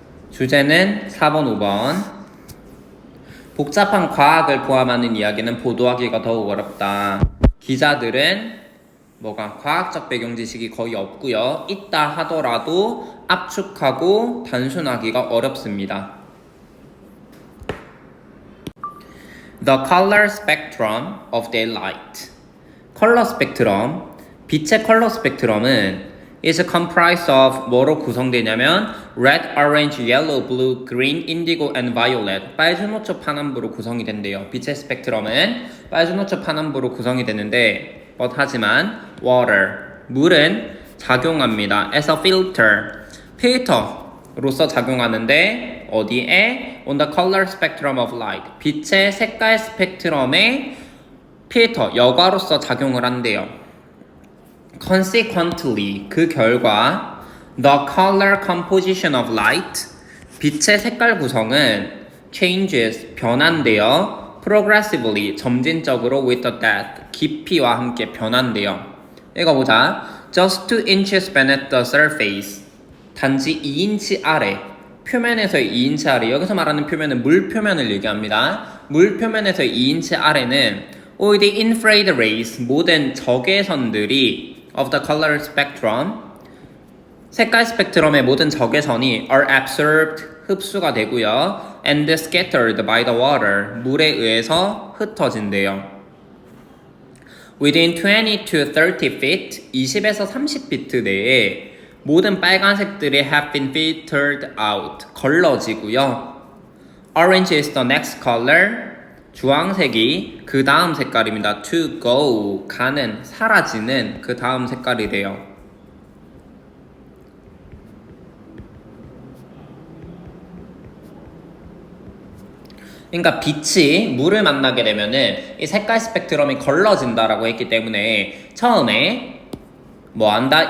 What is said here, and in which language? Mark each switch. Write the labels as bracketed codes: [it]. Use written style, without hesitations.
[ko] 주제는 4번, 5번. 복잡한 과학을 포함하는 이야기는 보도하기가 더욱 어렵다. 기자들은 뭐가 과학적 배경 지식이 거의 없고요. 있다 하더라도 압축하고 단순하기가 어렵습니다. [en] The color spectrum of daylight. [ko] 컬러 스펙트럼, 빛의 컬러 스펙트럼은 [en] is comprised of [ko] 뭐로 구성되냐면 [en] red, orange, yellow, blue, green, indigo, and violet. [ko] 빨주노초 파남부로 구성이 된대요. 빛의 스펙트럼은 빨주노초 파남부로 구성이 되는데 하지만 water, 물은 작용합니다. [en] as a filter, [ko] 필터로서 작용하는데 어디에? [en] on the color spectrum of light. [ko] 빛의 색깔 스펙트럼에 필터, 여과로서 작용을 한대요. [en] Consequently, [ko] 그 결과 [en] the color composition of light, [ko] 빛의 색깔 구성은 [en] changes, [ko] 변한대요. [en] progressively, [ko] 점진적으로 [en] with the depth, [ko] 깊이와 함께 변한대요. 읽어보자. [en] just 2 inches beneath the surface, [ko] 단지 2인치 아래, 표면에서의 2인치 아래, 여기서 말하는 표면은 물 표면을 얘기합니다. 물 표면에서의 2인치 아래는 [en] all the infrared rays, [ko] 모든 적외선들이 [en] of the color spectrum, [ko] 색깔 스펙트럼의 모든 적외선이 [en] are absorbed, [ko] 흡수가 되고요. [en] and scattered by the water, [ko] 물에 의해서 흩어진대요. [en] within 20 to 30 feet, [ko] 20에서 30피트 내에 모든 빨간색들이 [en] have been filtered out, [ko] 걸러지고요. [en] Orange is the next color, [ko] 주황색이 그 다음 색깔입니다. [en] to go, [ko] 가는, 사라지는 그 다음 색깔이래요. 그러니까 빛이 물을 만나게 되면은 이 색깔 스펙트럼이 걸러진다라고 했기 때문에 처음에 뭐 한다?